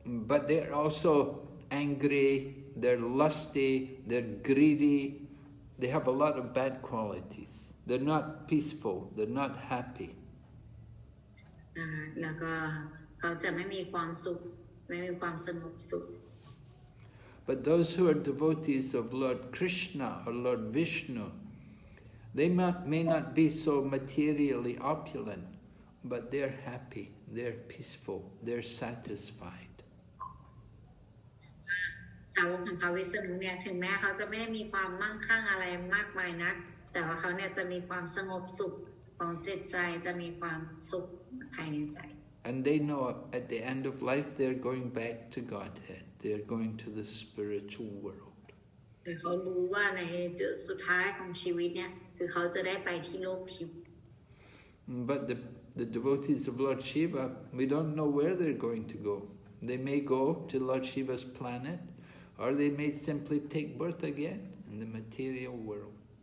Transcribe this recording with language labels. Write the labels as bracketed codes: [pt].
[en] But they're also angry, they're lusty, they're greedy, they have a lot of bad qualities. They're not peaceful, they're not happy. [th] แล้วก็เขาจะไม่มีความสุขไม่มีความสงบสุข [en] But those who are devotees of Lord Kṛṣṇa or Lord Vishnu, they may not be so materially opulent, but they're happy, they're peaceful, they're satisfied. [th] สาวกของพระวิษณุเนี่ยถึงแม้เขาจะไม่ได้มีความมั่งคั่งอะไรมากมายนักแต่ว่าเขาเนี่ยจะมีความสงบสุขของจิตใจจะมีความสุขภายในใจ [en] And they know at the end of life they're going back to Godhead. They're going to the spiritual world. [th] แต่เขารู้ว่าในจุดสุดท้ายของชีวิตเนี่ยคือเขาจะได้ไปที่โลกทิพย์ [en] But the devotees of Lord Shiva, we don't know where they're going to go. They may go to Lord Shiva's planet, or they may simply take birth again in the material world.